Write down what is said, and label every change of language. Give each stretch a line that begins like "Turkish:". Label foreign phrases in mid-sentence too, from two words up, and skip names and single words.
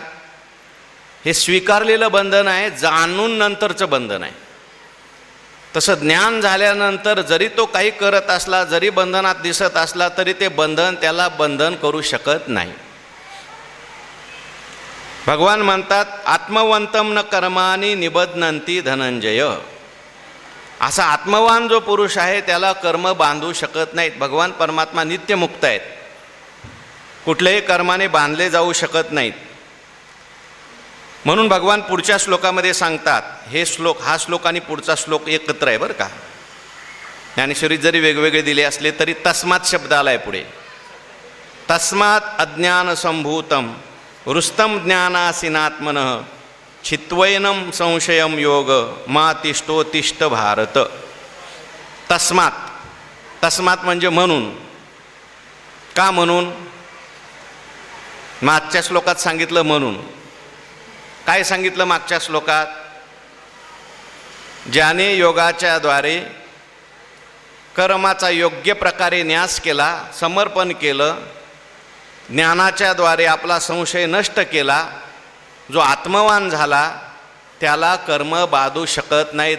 Marathi: हे स्वीकारलेलं बंधन आहे, जाणून नंतरचं बंधन आहे. तसं ज्ञान झाल्यानंतर जरी तो काही करत असला, जरी बंधनात दिसत असला तरी ते बंधन त्याला बंधन करू शकत नाही. भगवान म्हणतात
Sanskrit: आत्मवंतम न कर्मानी निबध्नन्ति धनंजय.
Marathi: असा आत्मवान जो पुरुष आहे त्याला कर्म बांधू शकत नाहीत. भगवान परमात्मा नित्यमुक्त आहेत, कुठल्याही कर्माने बांधले जाऊ शकत नाहीत. म्हणून भगवान पुढच्या श्लोकामध्ये सांगतात, हा श्लोक आणि पुढचा श्लोक एकत्र आहे बरं का. ज्ञानेश्वरीत जरी वेगवेगळे दिले असले तरी तस्मात शब्द आलाय पुढे.
Sanskrit: तस्मात अज्ञान संभूतम रुस्तम ज्ञानासीनात्मनः छित्वैनम संशयम योग मा तिष्ठोतिष्ठ भारत.
Marathi: तस्मात म्हणजे म्हणून. का म्हणून? मागच्या श्लोकात सांगितलं म्हणून. काय सांगितलं मागच्या श्लोकात? ज्याने योगाच्या द्वारे कर्माचा योग्य प्रकारे न्यास केला, समर्पण केलं, ज्ञानाच्या द्वारे आपला संशय नष्ट केला, जो आत्मवान झाला त्याला कर्म बाधू शकत नाहीत.